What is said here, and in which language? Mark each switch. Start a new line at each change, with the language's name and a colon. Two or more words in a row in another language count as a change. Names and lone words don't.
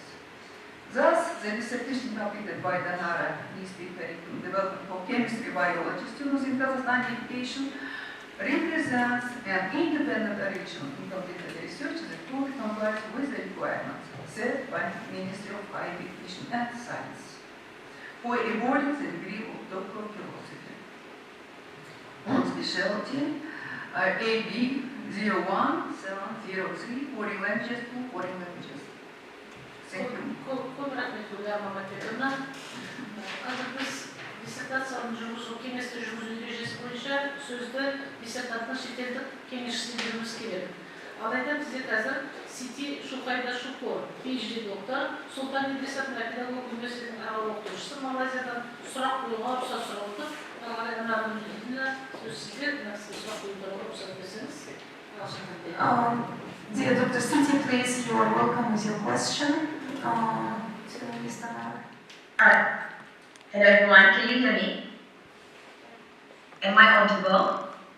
English: Thus, the dissertation completed by DANARA ESP curriculum development for chemistry biology students in Kazakhstani education represents an independent original in completed research that fully complies with the requirements set by the Ministry of Higher Education and Science for awarding the degree of Doctor of Philosophy. On specialty, AB 01703, foreign languages, 2 foreign languages. Thank you.
Kazakh: Көп рахмет, Ульяна Матвеевна. Қазір біз диссертацияның жүргізу кеңесті жүргізу ережесі бойынша сөзді диссертаттың шетелдік кеңесшісіне беруіміз керек. Алайда бізде қазір Сити Шухайда Шукор, PhD доктор, Сұлтан Идриса атындағы педагог университетінің аға оқытушысы Малайзиядан сұрақ қоюға рұқсат сұрап отыр.
English: Dear Dr. Siti, please, you are welcome with your question to Ms. Danara. Hello everyone, can you hear me? Am I audible?